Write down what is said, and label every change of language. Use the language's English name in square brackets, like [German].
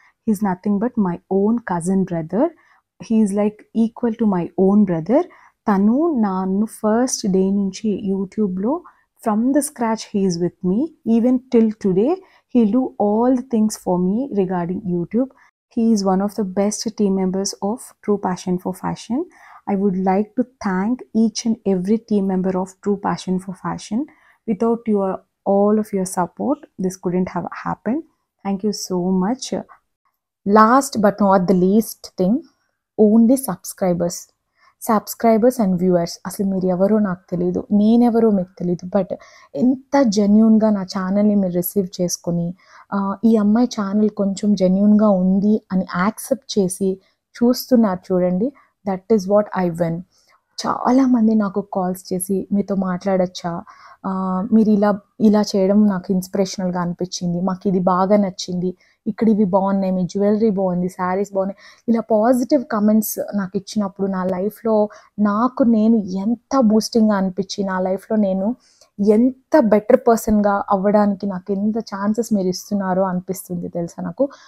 [English] He's nothing but my own cousin brother. He's like equal to my own brother. [Telugu] తను నన్ను [English] First day నుంచి యూట్యూబ్లో from the scratch he's with me. Even till today he'll do all the things for me regarding YouTube. He is one of the best team members of True Passion for Fashion. I would like to thank each and every team member of True Passion for Fashion. Without all of your support, this couldn't have happened. Thank you so much. Last but not the least thing, only subscribers and viewers. [Telugu] అసలు మీరు ఎవరో నాకు తెలియదు, నేనెవరో మీకు తెలియదు. But ఎంత జెన్యూన్గా నా ఛానల్ని మీరు రిసీవ్ చేసుకొని, ఈ అమ్మాయి ఛానల్ కొంచెం జెన్యూన్గా ఉంది అని యాక్సెప్ట్ చేసి చూస్తున్నారు చూడండి, [English] That is what I win. [Telugu] చాలామంది నాకు కాల్స్ చేసి మీతో మాట్లాడచ్చా, మీరు ఇలా చేయడం నాకు ఇన్స్పిరేషనల్గా అనిపించింది, మాకు ఇది బాగా నచ్చింది, ఇక్కడ ఇవి బాగున్నాయి, మీ జ్యువెలరీ బాగుంది, శారీస్ బాగున్నాయి, ఇలా పాజిటివ్ కమెంట్స్ నాకు ఇచ్చినప్పుడు నా లైఫ్లో నేను ఎంత బూస్టింగ్గా అనిపించి, నా లైఫ్లో నేను ఎంత బెటర్ పర్సన్గా అవ్వడానికి నాకు ఎంత ఛాన్సెస్ మీరు ఇస్తున్నారో అనిపిస్తుంది తెలుసా నాకు.